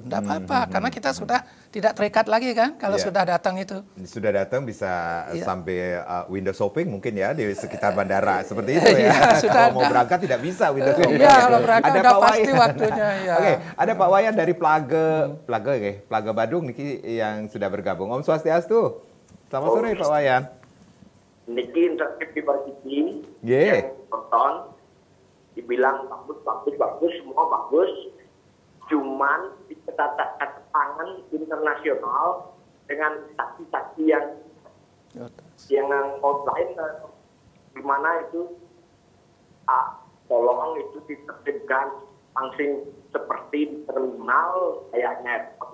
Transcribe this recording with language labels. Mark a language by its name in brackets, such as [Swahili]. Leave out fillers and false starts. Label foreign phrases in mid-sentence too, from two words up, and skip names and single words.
[Indonesian] Tidak apa-apa karena kita sudah tidak terikat lagi kan kalau sudah datang itu. Sudah datang bisa sampai [English] window shopping [Indonesian] mungkin ya di sekitar bandara seperti itu ya. Kalau mau berangkat tidak bisa [English] window shopping. [Indonesian] Iya, kalau berangkat ada pasti waktunya ya. Oke, ada Pak Wayan dari Plaga Badung niki yang sudah bergabung. [Balinese] Om Swastiastu. [Indonesian] Selamat sore Pak Wayan. Niki interaktif di Basiti yang nonton dibilang bagus, semua bagus. Cuman di tangan internasional dengan saksi-saksi yang online, di mana itu tolong itu ditertibkan langsung seperti terminal kayaknya.